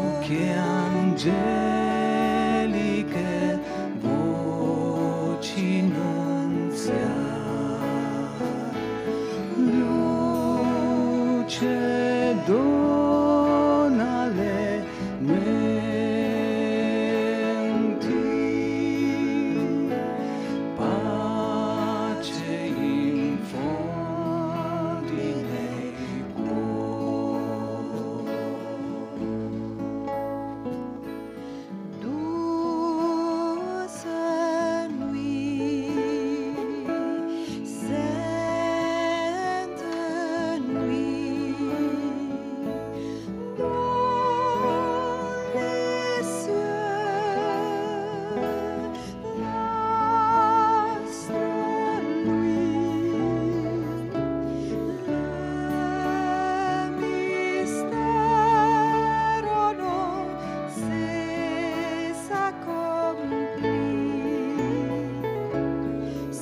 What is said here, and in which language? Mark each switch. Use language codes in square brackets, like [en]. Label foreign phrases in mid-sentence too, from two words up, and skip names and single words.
[it] che angeliche voci nunzia, luce dona alle menti, pace infondi nei cuori. [fr] Douce nuit, sainte nuit, dans les cieux, l'aste nuit, le mystère non s'accomplit.